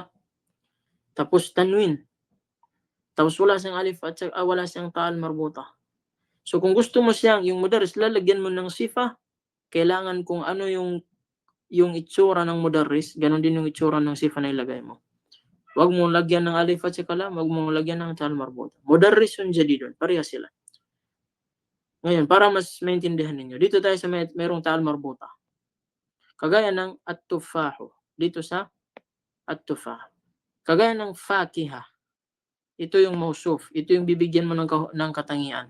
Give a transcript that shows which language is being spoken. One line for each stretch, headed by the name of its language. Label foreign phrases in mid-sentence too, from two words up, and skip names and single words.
Filipino: Tapos tanwin, tapos wala siyang alif at saka wala siyang
Arabic: تاء مربوطة.
Filipino: So kung gusto mo siyang yung mudarris, lalagyan mo ng sifa, kailangan kung ano yung itsura ng mudarris, ganun din yung itsura ng sifa na ilagay mo. Huwag mong lagyan ng alif at saka lam, huwag mong lagyan ng
Arabic: تاء مربوطة. مدرسٌ جديدٌ,
Filipino: pareha sila. Ngayon, para mas maintindihan ninyo, dito tayo sa mayroong
Arabic: تاء مربوطة.
Filipino: Kagaya ng at-tufahu, dito sa at-tufah. Kagaya ng fakiha, ito yung mausuf, ito yung bibigyan mo ng katangian.